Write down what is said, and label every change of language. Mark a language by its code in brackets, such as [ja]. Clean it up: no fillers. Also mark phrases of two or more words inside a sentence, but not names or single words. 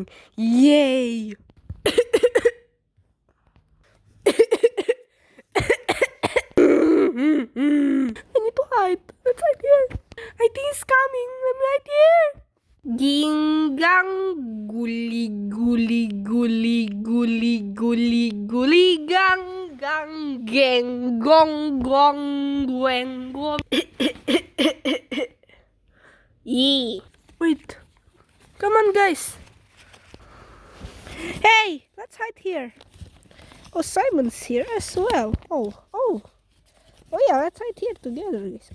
[en] Yay! I need to hide. Let's hide here. I think it's coming. Let me hide here. Ginggang guli guli guli guli guli guli gang gang geng gong gong gweng gong. Yee. Wait. Come on, guys. Hey, let's hide here. Oh, Simon's here as well. Oh yeah, let's hide here together, guys.